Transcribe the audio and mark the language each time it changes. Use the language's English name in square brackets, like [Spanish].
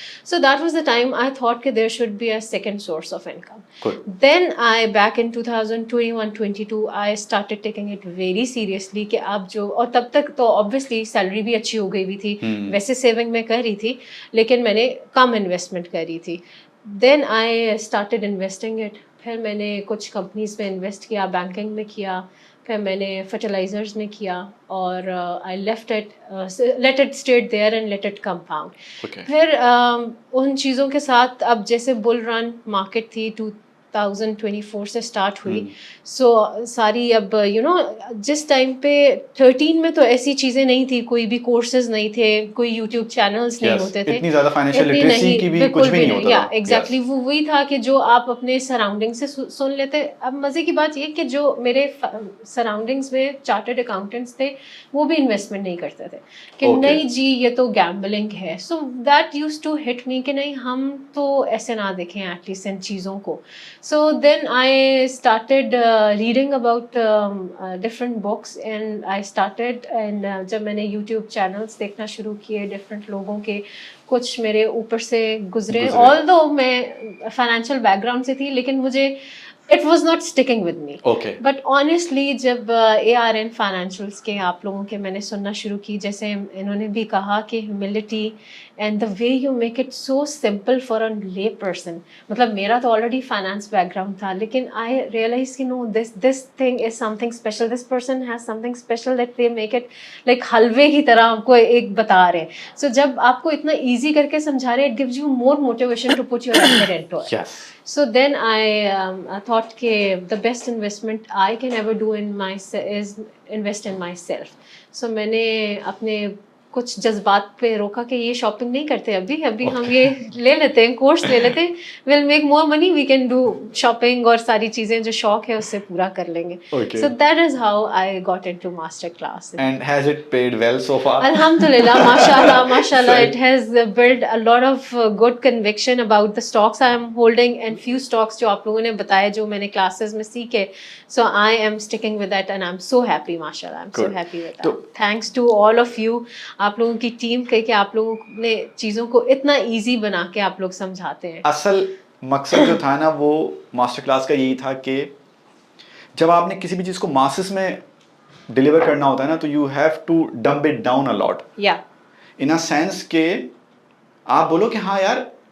[English] So that was the time I thought that there should be a second source of income. Good. Then back in 2021-22 I started taking it very seriously [Urdu] کہ آپ جو, اور تب تک تو obviously salary بھی اچھی ہو گئی بھی تھی, ویسے سیونگ میں کر رہی تھی لیکن میں نے کم انویسٹمنٹ کری تھی. [English] Then I started investing it. [Urdu] پھر میں نے کچھ کمپنیز میں انویسٹ کیا, بینکنگ میں کیا, پھر میں نے فرٹیلائزرز میں کیا, اور [English] I let it state there and let it compound. [Urdu] پھر ان چیزوں کے ساتھ اب جیسے بل رن مارکیٹ تھی 2024 سے اسٹارٹ ہوئی, سو ساری اب جس ٹائم پہ 13 میں تو ایسی چیزیں نہیں تھی, کوئی بھی کورسز نہیں تھے, کوئی یوٹیوب چینلس نہیں ہوتے تھے, اتنی زیادہ فائنینشیل لٹریسی کی بھی کچھ بھی نہیں ہوتا تھا. ایگزیکٹلی وہی تھا کہ جو آپ اپنے سراؤنڈنگ سے سن لیتے. اب مزے کی بات یہ کہ جو میرے سراؤنڈنگس میں چارٹرڈ اکاؤنٹنٹس تھے وہ بھی انویسٹمنٹ نہیں کرتے تھے کہ نہیں جی یہ تو گیمبلنگ ہے. [English] so that used to hit me [Urdu] کہ نہیں, ہم تو ایسے نہ دیکھیں ایٹ لیسٹ ان چیزوں کو. [English] So then I started reading about different books and I started, and [Urdu] جب میں نے [English] YouTube channels [Urdu] دیکھنا شروع کیے [English] different [Urdu] لوگوں کے, کچھ میرے اوپر سے گزرے, [English] although میں financial background [Urdu] سے تھی لیکن مجھے [English] it was not sticking with me. But honestly [Urdu] جب ARN financials کے آپ لوگوں کے میں نے سننا شروع کی, جیسے انہوں نے بھی کہا کہ [English] humility and the way you make it so simple for a lay person. [Urdu] مطلب میرا تو [English] already finance background [Urdu] تھا لیکن [English] I realized کہ no, this thing is something special. This person has something special that they make it like [Urdu] حلوے کی طرح آپ کو ایک بتا رہے ہیں. [English] So [Urdu] جب آپ کو اتنا [English] easy [Urdu] کر کے سمجھا رہے, [English] it gives you more motivation to put your effort into it. Yes. So then I thought کہ the best investment I can ever do in myself is invest in myself. [Urdu] So میں نے اپنے کچھ جذبات پہ روکا کہ یہ شاپنگ نہیں کرتے ابھی ہم یہ لے لیتے ہیں, کورس لے لیتے ہیں, [English] we'll make more money, we can do shopping [Urdu] اور ساری چیزیں جو شوق ہے اس سے پورا کر لیں گے. [English] So that is how I got into master class. And has it paid well so far? Alhamdulillah, mashallah it has built a lot of good conviction about the stocks I am holding and few stocks [Urdu] جو آپ لوگوں نے بتائے جو میں نے classes میں سیکھے. [English] So I am sticking with that and I'm so happy, mashallah, I'm so happy with that. Thanks to all of you, [Urdu] آپ لوگوں کی ٹیم کہ آپ لوگوں نے چیزوں کو اتنا ایزی بنا کے آپ لوگ سمجھاتے ہیں. اصل مقصد جو تھا نا وہ ماسٹر کلاس کا یہی تھا کہ جب آپ نے کسی بھی چیز کو ماسز میں ڈیلیور کرنا ہوتا ہے نا تو [English] you have to dump it down a lot, in a sense [Urdu] کہ آپ بولو کہ ہاں یار